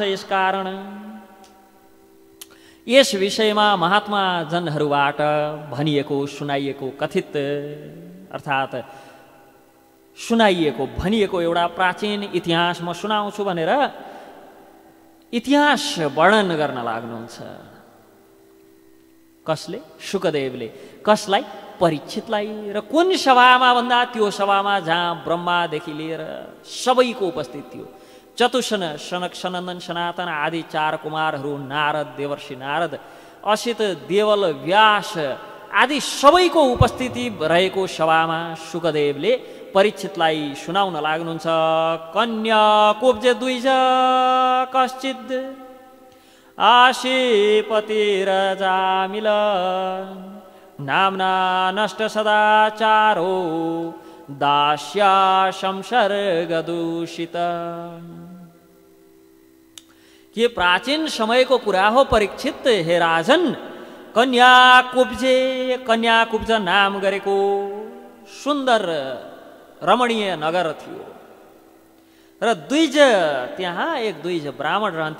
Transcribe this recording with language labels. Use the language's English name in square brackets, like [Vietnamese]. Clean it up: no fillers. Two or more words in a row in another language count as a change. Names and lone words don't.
[Nepali] यसकारण यस विषयमा महात्मा जनहरूबाट भनिएको सुनाइएको कथित अर्थात् सुनाइएको भनिएको एउटा प्राचीन इतिहास म सुनाउँछु भनेर इतिहास वर्णन गर्न लाग्नुहुन्छ। कसले? शुकदेवले। कसलाई? परीक्षितलाई। र कुन सभामा भन्दा त्यो सभामा जहाँ ब्रह्मादेखि लिएर सबैको उपस्थित थियो, चतुसन, सनक, सनन्दन, सनातन आदि 4 कुमारहरू, नारद, देवर्षि नारद, असित, देवल, व्यास आदि सबैको उपस्थिति रहेको सभामा शुकदेवले परीक्षितलाई सुनाउन लाग्नुहुन्छ। [Sanskrit] कन्या कुब्जे द्विज कश्चित् आशीपतिरजामिल नाम्ना नष्ट सदाचारो दास्या संसर्गदूषित। [Nepali] के प्राचीन समयको कुरा हो परीक्षित, हे राजन। कन्या कुब्ज नाम गरेको सुन्दर रमणीय नगर थियो र द्विज, त्यहाँ एक द्विज ब्राह्मण रहन्थे।